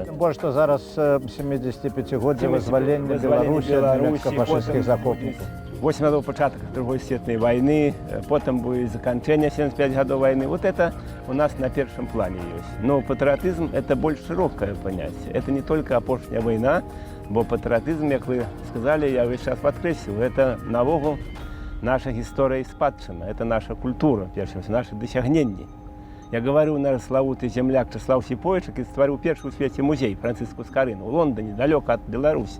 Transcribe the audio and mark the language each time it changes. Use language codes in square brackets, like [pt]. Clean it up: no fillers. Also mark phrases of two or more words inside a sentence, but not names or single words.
[be] Тым больш, што зараз 75-годдзе вызвалення Беларусі ад нямецка-фашысцкіх захопнікаў. 8 гадоў пачатак Другой светнай вайны, потым будзе заканчэнне 75 гадоў вайны. [ru] Вот это у нас [be] на першым плане ёсць. Но патрыятызм – это больш шырокае паняцце. [ru] Это не только [be] апошняя вайна, бо патрыятызм, як вы сказалі, я ўвесь час падкрэсліў, это навогул наша гісторыя і спадчына, это наша культура, перш за ўсё, нашы дасягненні. [ru] Я говорю, [be] наш славуты земляк Чеслав Сіпойчык і стварыў першы ў свеце музей Францыску Скарыну ў Лондоне, далёка ад Беларусі.